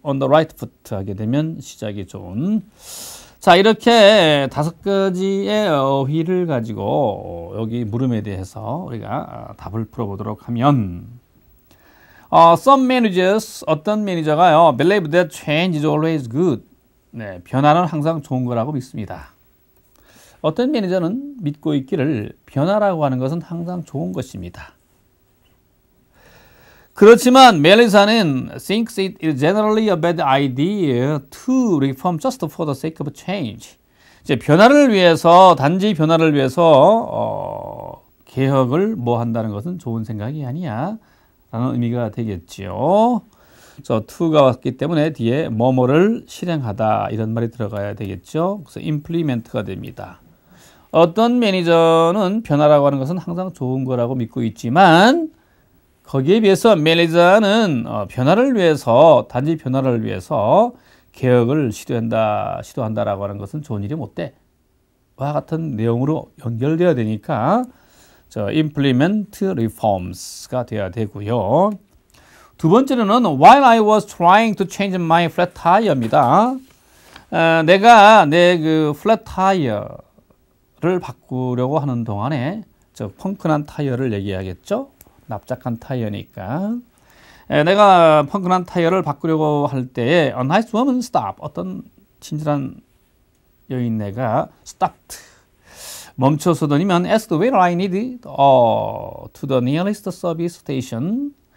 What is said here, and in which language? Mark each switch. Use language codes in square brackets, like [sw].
[en] on the right foot [ko] 하게 되면 시작이 좋은. 자, 이렇게 5가지의 어휘를 가지고 여기 물음에 대해서 우리가 답을 풀어보도록 하면 some managers, 어떤 매니저가요, [en] believe that change is always good. [ko] 네, 변화는 항상 좋은 거라고 믿습니다. 어떤 매니저는 믿고 있기를 변화라고 하는 것은 항상 좋은 것입니다. 그렇지만 멜리사는 [en] thinks it is generally a bad idea to reform just for the sake of change. [ko] 이제 변화를 위해서, 단지 변화를 위해서 개혁을 한다는 것은 좋은 생각이 아니야 라는 의미가 되겠지요. to가 왔기 때문에 뒤에 뭐뭐를 실행하다 이런 말이 들어가야 되겠죠. 그래서 implement가 됩니다. 어떤 매니저는 변화라고 하는 것은 항상 좋은 거라고 믿고 있지만 거기에 비해서 매니저는 변화를 위해서, 단지 변화를 위해서 개혁을 시도한다라고 하는 것은 좋은 일이 못 돼. 와 같은 내용으로 연결되어야 되니까 [en] implement reforms가 [ko] 돼야 되고요. 두 번째로는 [en] while I was trying to change my flat tire입니다. [ko] 내가 내 그 flat tire를 바꾸려고 하는 동안에 펑크난 타이어를 얘기하겠죠. 납작한 타이어니까. 내가 펑크난 타이어를 바꾸려고 할 때에 [en] a nice woman stop. [ko] 어떤 친절한 여인네가 stopped. 멈춰서더니만 [en] asked where I needed to the nearest service station.